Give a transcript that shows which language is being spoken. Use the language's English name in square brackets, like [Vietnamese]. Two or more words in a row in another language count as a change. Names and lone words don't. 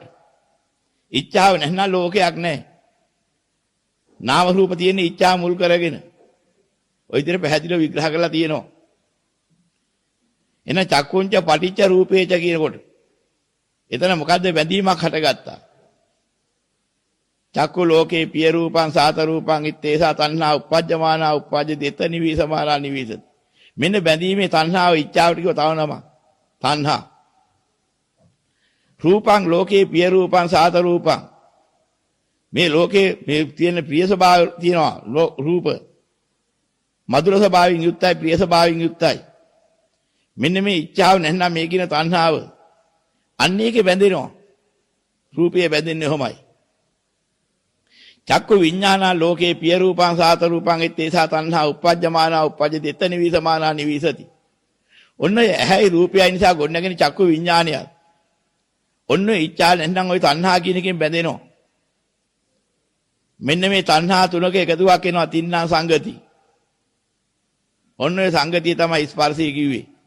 [Sinhala] ඉච්ඡාව නැත්නම් ලෝකයක් නැහැ. නාම රූප තියෙන ඉච්ඡා මුල් කරගෙන. ඔය විදිහට පැහැදිලිව විග්‍රහ කරලා තියෙනවා. එන [Pali] චක්කුංච පටිච්ච රූපේච [Sinhala] කියනකොට එතන මොකද්ද බැඳීමක් හටගත්තා. [Pali] චක්කු ලෝකේ පිය රූපං සාත රූපං ඉත්තේසා තණ්හා උප්පජ්ජමානා උප්පජ්ජති එත නිවිසමානා නිවිසති. [Sinhala] මෙන්න බැඳීමේ තණ්හාව ඉච්ඡාවට කිව්ව තව නම. [Pali] තණ්හා. රූපං ලෝකේ පිය රූපං සාත රූපං. [Sinhala] මේ ලෝකේ මේ තියෙන ප්‍රිය ස්වභාවය තියෙනවා රූප. මధుර ස්වභාවයෙන් යුක්තයි ප්‍රිය ස්වභාවයෙන් යුක්තයි. මෙන්න මේ ඉච්ඡාව නැත්නම් මේ කියන තණ්හාව අන්න ඒකේ බැඳෙනවා. රූපයේ බැඳෙන්නේ කොහොමයි? [Pali] චක්කු විඥානා ලෝකේ පිය රූපං සාත රූපං ඉත්තේසා තණ්හා උප්පජ්ජමානා උප්පජ්ජති එත නිවිසමානා නිවිසති. [Sinhala] ඔන්න ඇහැයි රූපයයි නිසා ගොඩනගෙන චක්කු විඥානය. ඔන්න ඉච්ඡා නැත්නම් ওই තණ්හා කියන එකෙන් බැඳෙනවා. මෙන්න මේ තණ්හා තුනක එකතුවක් එනවා [Pali] තින්නා සංගති. [Sinhala] ඔන්න ඔය සංගතිය තමයි ස්පර්ශය කිව්වේ.